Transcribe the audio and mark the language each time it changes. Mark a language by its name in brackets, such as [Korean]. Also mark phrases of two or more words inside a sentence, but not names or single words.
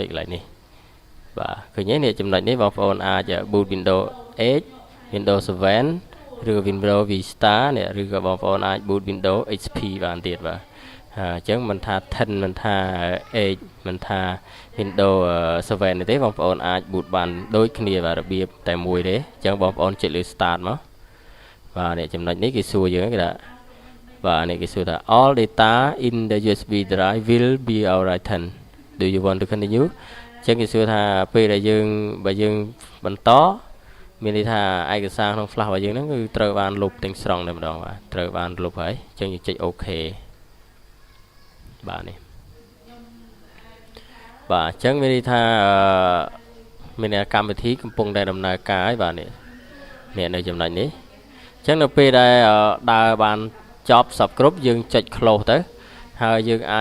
[Khmer] កន្លែងនេះបាទឃើញទេនេះចំណុចនេះបងប្អូនអាច boot Windows 8 Windows 7 ឬ Windows Vista នេះឬក៏បងប្អូនអាច boot Windows XP បានទៀតបាទអ ញ្ចឹងមិនថា 10 មិនថា8មិនថា Windows 7 ទេបងប្អូនអាច boot បានដូចគ្នាបាទរបៀបតែមួយ ទេអញ្ចឹងបងប្អូនចុចលើ start មកបាទនេះចំណុចនេះគេសួរយើងគេថាបាទនេះគេសួរថា [English] all data in the USB drive will be written do you want to continue [Khmer] អញ្ចឹងគេសួរថាពេលដែលបើយើងបន្តមានន័យថាឯកសារក្នុង flash របស់យើងហ្នឹងគឺត្រូវបានលុបទាំងស្រុងតែម្ដងបាទត្រូវបានលុបហើយអញ្ចឹងយើងចុចអូខេបាទនេះ បាទអញ្ចឹងមានន័យថាមានកម្មវិធីកំពុងតែដំណើរការហើយបាទនេះនៅចំណុចនេះអញ្ចឹងនៅពេលដែលដើរបានចប់សពគ្រប់យើងចុច close ទៅហើយយើងអាច